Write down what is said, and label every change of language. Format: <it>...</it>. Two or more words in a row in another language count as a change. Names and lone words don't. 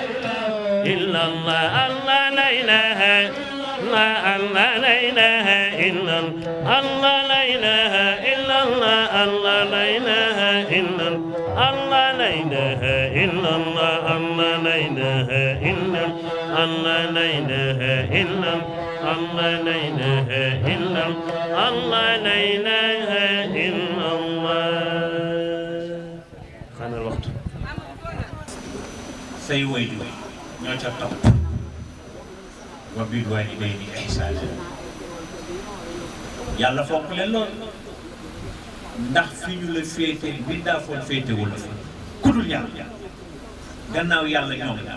<ar>إلا الله الله لا إله الله الله لا إله إلا الله لا إله إلا الله الله لا إله إلا الله لا إله إلا الله الله لا إله إلا الله لا إله إلا الله لا إله إلا الله لا إله إلا الله خان الوقت</ar> <wo>say waajur ñoo ca topp</wo> <ar>وبالوالدين إحسانا</ar> <wo>yàlla fonk leen lool ndax fi ñu la féete bindaa foon féetewul la fa ku dul yàlla gannaaw yàlla ñoom</wo>